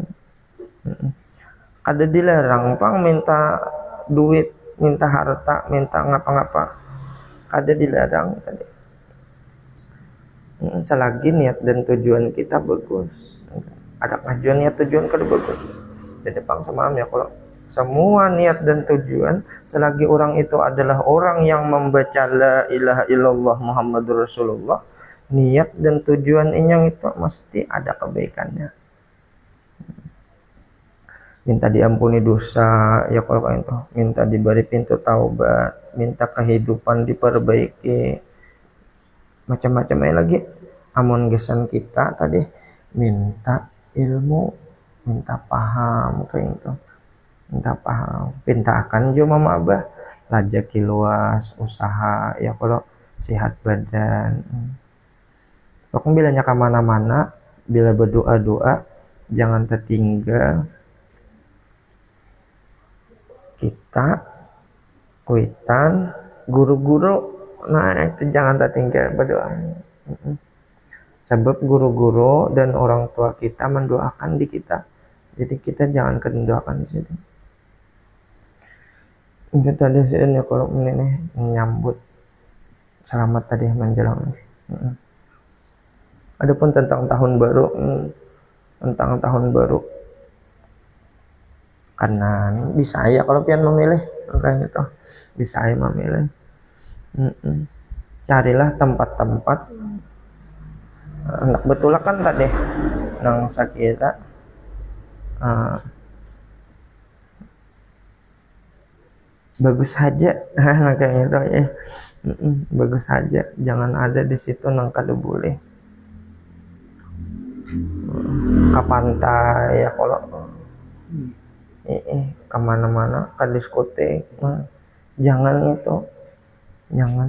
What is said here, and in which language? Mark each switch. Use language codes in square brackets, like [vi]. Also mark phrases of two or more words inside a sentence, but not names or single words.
[bjn] Ada dilarang pang minta duit minta harta, minta ngapa-ngapa, ada dilarang tadi. Selagi niat dan tujuan kita bagus, ada kajuan niat tujuan kada bagus. Di depan sama ya, kalau semua niat dan tujuan selagi orang itu adalah orang yang membaca [ar] لا إله إلا الله محمد رسول الله, [bjn] niat dan tujuan inyong itu mesti ada kebaikannya. Minta diampuni dosa ya kalau kayak itu, minta diberi pintu taubat, minta kehidupan diperbaiki, macam-macam lagi. Amun gesan kita tadi minta ilmu, minta paham kayak itu, minta paham, pintakan juga mama abah lajaki luas usaha ya kalau sehat badan. Pokoknya bilanya kemana-mana, bila berdoa-doa jangan tertinggal kita kuitan guru-guru, nah itu jangan tertinggal berdoa. Sebab guru-guru dan orang tua kita mendoakan di kita, jadi kita jangan mendoakan di situ. Itu tadi sih ya kalau ini menyambut selamat tadi menjelang. Adapun tentang tahun baru, karena bisa ya kalau pian memilih kayak gitu, bisa ya memilih. Carilah tempat-tempat anak betul kan tadi nang sakira bagus saja kayak gitu ya. Bagus saja, jangan ada di situ nang kada boleh. Ke pantai ya kalau kemana-mana ke diskotek, jangan itu, jangan.